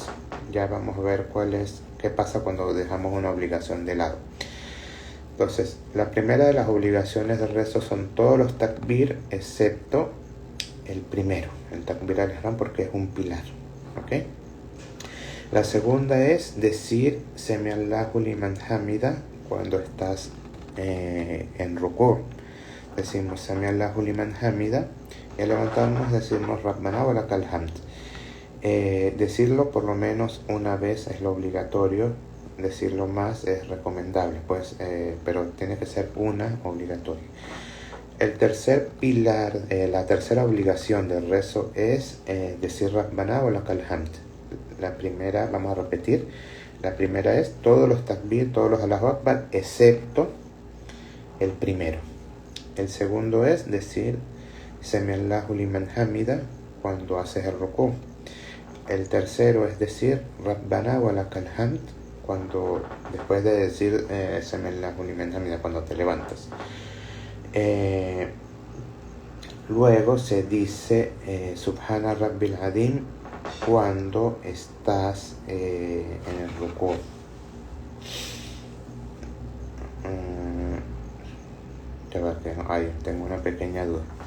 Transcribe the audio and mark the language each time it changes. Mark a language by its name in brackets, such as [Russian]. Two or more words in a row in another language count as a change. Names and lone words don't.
[Spanish] Ya vamos a ver qué pasa cuando dejamos una obligación de lado. Entonces, la primera de las obligaciones del rezo son todos los takbir, excepto el primero, el [Arabic] تكبيرة الإحرام, [Spanish] porque es un pilar. ¿Ok? La segunda es decir [Arabic] سمع الله لمن حمده [Spanish] cuando estás en rukú. Decimos [Arabic] سمع الله لمن حمده [Spanish] y al levantarnos decimos [Arabic] ربنا ولك الحمد. [Spanish] Decirlo por lo menos una vez es lo obligatorio, decirlo más es recomendable, pero tiene que ser una obligatoria. El tercer pilar, la tercera obligación del rezo es decir [Arabic] ربنا ولك الحمد. [Spanish] La primera, vamos a repetir, la primera es todos los takbir, todos los [Arabic] الله أكبر, [Spanish] excepto el primero. El segundo es decir [Arabic] سمع الله لمن حمده [Spanish] cuando haces el rukú. El tercero es decir [Arabic] ربنا ولك الحمد [Spanish] después de decir [Arabic] سمع الله لمن حمده [Spanish] cuando te levantas. Luego se dice [Arabic] سبحان ربي العظيم [Spanish] cuando estás en el rukú. Tengo una pequeña duda.